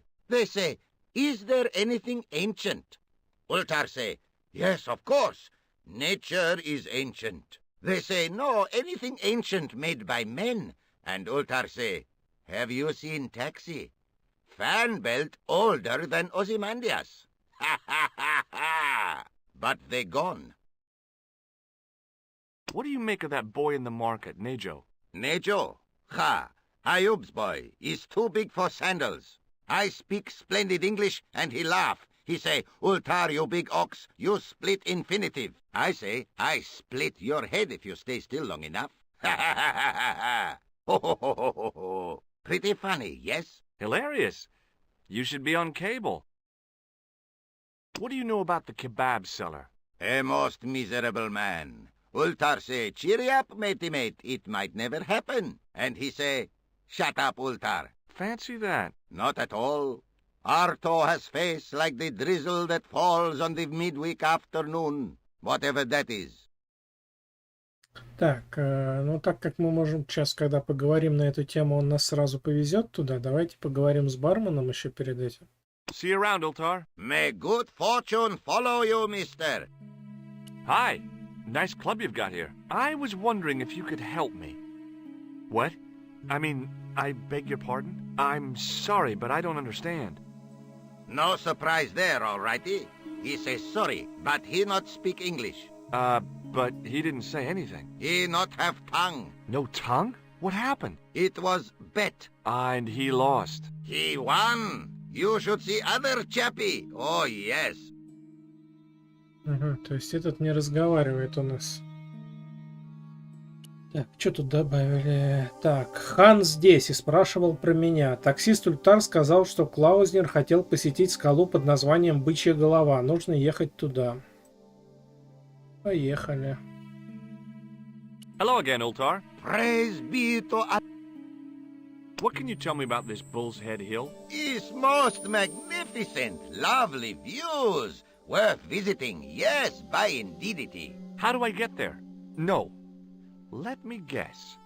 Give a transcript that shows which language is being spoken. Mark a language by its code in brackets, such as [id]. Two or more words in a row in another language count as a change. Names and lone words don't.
[en] They say, is there anything ancient? Ultar say, yes, of course. Nature is ancient. They say, no, anything ancient made by men. And Ultar say, have you seen Taxi? Fan belt older than Ozymandias. Ha ha ha ha! But they gone. What do you make of that boy in the market, Nejo? Nejo? Ha! Ayub's boy is too big for sandals. I speak splendid English and he laugh. He say, Ultar, you big ox, you split infinitive. I say, I split your head if you stay still long enough. Ha ha ha ha ha ha! Ho ho ho ho ho ho! Pretty funny, yes? Hilarious. You should be on cable. What do you know about the kebab seller? A most miserable man. Ultar say, cheery up, matey mate, it might never happen. And he say, shut up, Ultar. Fancy that. Not at all. Arto has face like the drizzle that falls on the midweek afternoon, whatever that is. [ru] Так, ну так как мы можем сейчас, когда поговорим на эту тему, он нас сразу повезет туда, давайте поговорим с барменом еще перед этим. [en] See you around, Ultar. May good fortune follow you, mister. Hi. Nice club you've got here. I was wondering if you could help me. What? I mean, I beg your pardon? I'm sorry, but I don't understand. No surprise there, all righty. He says sorry, but he not speak English. But he didn't say anything. He not have tongue. No tongue? What happened? It was bet. And he lost. He won. You should see other chappy. Oh, yes. [ru] Ага, то есть этот не разговаривает у нас. Так, что тут добавили? Так, Хан здесь и спрашивал про меня. Таксист Ультар сказал, что Клаузнер хотел посетить скалу под названием Бычья голова. Нужно ехать туда. Поехали. [en] Hello again, Ultar. Praise be to Allah. What can you tell me about this Bull's Head Hill? It's most magnificent. Lovely views. Worth visiting. Yes, by indeedity. How do I get there? No. Let me guess.